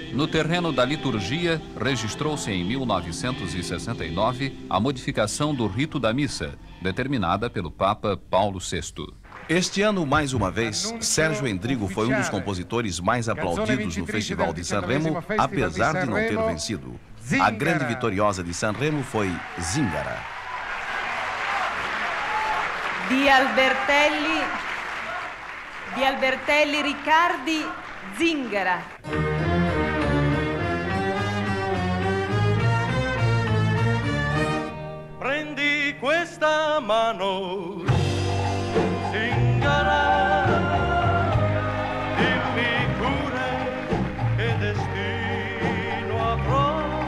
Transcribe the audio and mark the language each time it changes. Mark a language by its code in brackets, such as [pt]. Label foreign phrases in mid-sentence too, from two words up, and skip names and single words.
[pt] terreno da liturgia, registrou-se em 1969 a modificação do rito da missa, determinada pelo Papa Paulo VI. Este ano, mais uma vez, Sérgio Endrigo foi um dos compositores mais aplaudidos no Festival de Sanremo, apesar de não ter vencido. A grande vitoriosa de Sanremo foi Zingara. [it] Di Albertelli Riccardi, Zingara. Prendi questa mano, Zingara, dimmi pure che destino avrò,